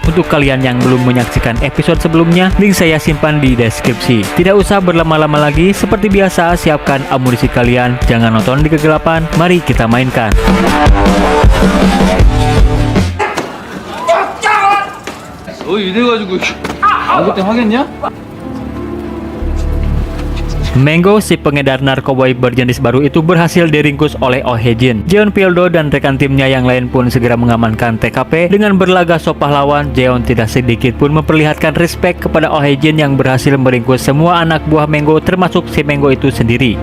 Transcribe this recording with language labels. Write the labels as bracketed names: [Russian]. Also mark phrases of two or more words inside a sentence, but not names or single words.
[Indonesian] Untuk kalian yang belum menyaksikan episode sebelumnya, link saya simpan di deskripsi. Tidak usah berlama-lama lagi, seperti biasa siapkan amunisi kalian, jangan nonton di kegelapan, mari kita mainkan. [Korean] 너 이래가지고 아무것도 하겠냐? [Indonesian] Mango, si pengedar narkoba berjenis baru itu berhasil diringkus oleh Oh Hae Jin. Jeon Pildo dan rekan timnya yang lain pun segera mengamankan TKP. Dengan berlaga sok pahlawan, Jeon tidak sedikit pun memperlihatkan respect kepada Oh Hae Jin yang berhasil meringkus semua anak buah Mango termasuk si Mango itu sendiri.